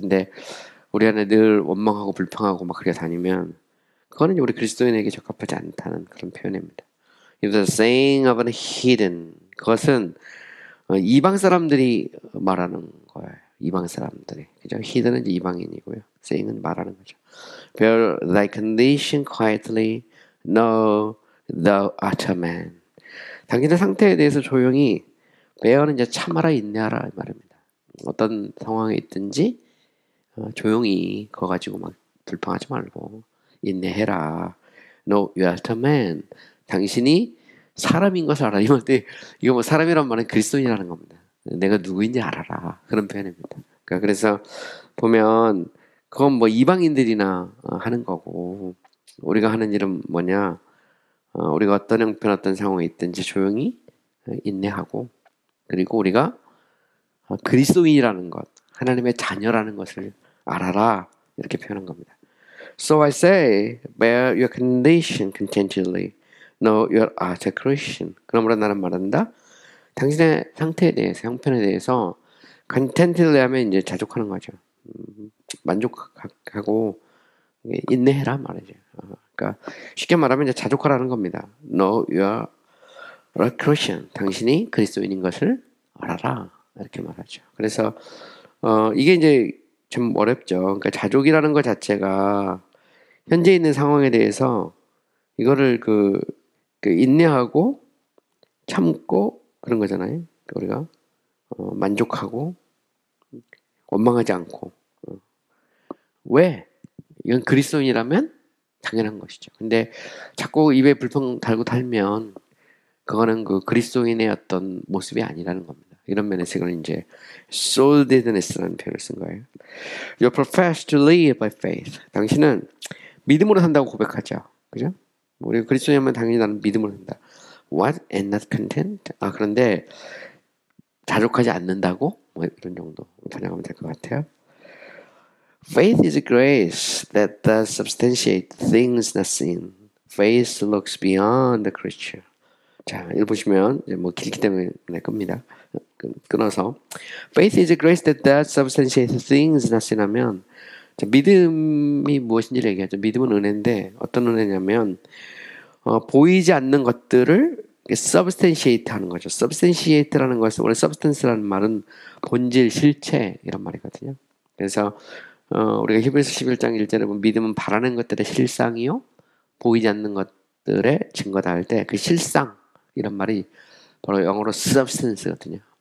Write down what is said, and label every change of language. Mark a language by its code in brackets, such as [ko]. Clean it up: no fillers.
[ko] 근데 우리 안에 늘 원망하고 불평하고 막 그렇게 다니면 그거는 이제 우리 그리스도인에게 적합하지 않다는 그런 표현입니다. [en] The saying of an heathen [ko] 그것은 이방 사람들이 말하는 거예요. 이방 사람들이 그죠? heathen은 이제 이방인이고요. saying은 말하는 거죠. [en] Bear thy condition quietly, know thou art a man. [ko] 당신의 상태에 대해서 조용히 bear는 이제 참아라 인내하라 이 말입니다. 어떤 상황에 있든지 조용히 그거 가지고 막 불평하지 말고 인내해라. [en] No, you are a man. [ko] 당신이 사람인 것을 알아. 이거 뭐 사람이란 말은 그리스도인이라는 겁니다. 내가 누구인지 알아라. 그런 표현입니다. 그러니까 그래서 보면 그건 뭐 이방인들이나 하는 거고 우리가 하는 일은 뭐냐? 우리가 어떤 형편 어떤 상황에 있든지 조용히 인내하고 그리고 우리가 그리스도인이라는 것, 하나님의 자녀라는 것을 알아라. 이렇게 표현한 겁니다. [en] So I say, bear your condition contentedly. Know you are a Christian. [ko] 그러므로 나는 말한다. 당신의 상태에 대해서, 형편에 대해서 contentedly 하면 이제 자족하는 거죠. 만족하고 인내해라 말이죠. 그러니까 쉽게 말하면 이제 자족하라는 겁니다. [en] Know you are a Christian. [ko] 당신이 그리스도인인 것을 알아라. 이렇게 말하죠. 그래서 이게 이제 좀 어렵죠. 그러니까 자족이라는 것 자체가 현재 있는 상황에 대해서 이거를 그 인내하고 참고 그런 거잖아요. 우리가 만족하고 원망하지 않고 왜? 이건 그리스도인이라면 당연한 것이죠. 근데 자꾸 입에 불평 달고 달면 그거는 그 그리스도인의 어떤 모습이 아니라는 겁니다. 이런 면에서 이건 이제 souledness라는 표현을 쓴 거예요. [en] You profess to live by faith. [ko] 당신은 믿음으로 산다고 고백하죠. 그죠? 우리 그리스도인이면 당연히 나는 믿음으로 산다. [en] What? And not content? [ko] 그런데 자족하지 않는다고? 뭐 이런 정도 번역하면 될 것 같아요. [en] Faith is a grace that does substantiate things not seen. Faith looks beyond the creature. [ko] 자, 읽어보시면 이제 뭐 길기 때문에 겁니다. 끊어서 [en] Faith is a grace that does substantiate things not seen [ko] 하면 자, 믿음이 무엇인지를 얘기하죠. 믿음은 은혜인데 어떤 은혜냐면 보이지 않는 것들을 substantiate 하는 거죠. substantiate라는 것은 원래 substance라는 말은 본질, 실체 이런 말이거든요. 그래서 우리가 히브리서 11장 1절에 보면 믿음은 바라는 것들의 실상이요 보이지 않는 것들의 증거다 할 때 그 실상 이런 말이 바로 영어로 substance거든요.